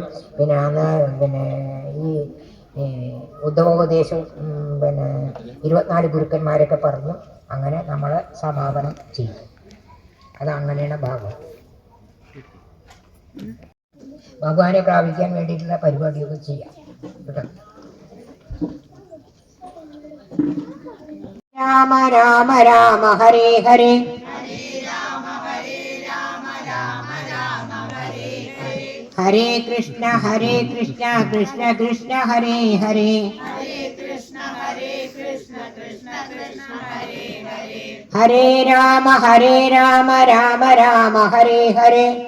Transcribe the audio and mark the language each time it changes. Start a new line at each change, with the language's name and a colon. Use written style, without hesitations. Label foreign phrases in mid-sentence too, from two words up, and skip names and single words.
Malayalam: പിന്നെ അന്ന് പിന്നെ ഈ ഉദ്ധവോപദേശവും പിന്നെ 24 ഗുരുക്കന്മാരൊക്കെ പറഞ്ഞു. അങ്ങനെ നമ്മൾ സമാപനം ചെയ്യും. അതങ്ങനെയാണ് ഭാഗവതം. ഭഗവാനെ പ്രാപിക്കാൻ വേണ്ടിയിട്ടുള്ള പരിപാടിയൊക്കെ ചെയ്യാം കേട്ടോ.
Sanskrit: രാമ രാമ രാമ ഹരേ ഹരേ, ഹരേ കൃഷ്ണ കൃഷ്ണ കൃഷ്ണ ഹരേ ഹരേ, ഹരേ രാമ രാമ രാമ ഹരേ ഹരേ,